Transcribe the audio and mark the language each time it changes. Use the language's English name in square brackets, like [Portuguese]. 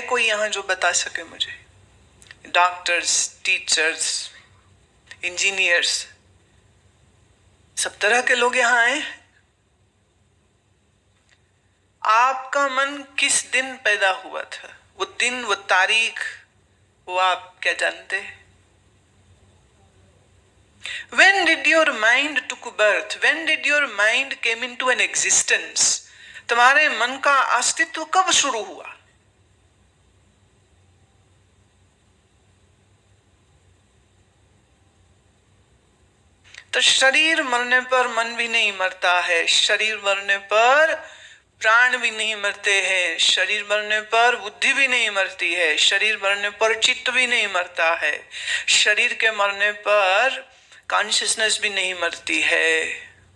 [Hindi] कोई यहां जो बता सके मुझे? डॉक्टर्स, टीचर्स, इंजीनियर्स, सब तरह के लोग यहां आए। आपका मन किस दिन पैदा हुआ था? वो दिन, वो तारीख, वो आप क्या जानते? [English] When did your mind took birth? When did your mind came into an existence? [Hindi] तुम्हारे मन का अस्तित्व कब शुरू हुआ? तो शरीर मरने पर मन भी नहीं मरता है, शरीर मरने पर प्राण भी नहीं मरते हैं, शरीर मरने पर बुद्धि भी नहीं मरती है, शरीर मरने पर चित्त भी नहीं मरता है, शरीर के मरने पर कॉन्शियसनेस भी नहीं मरती है।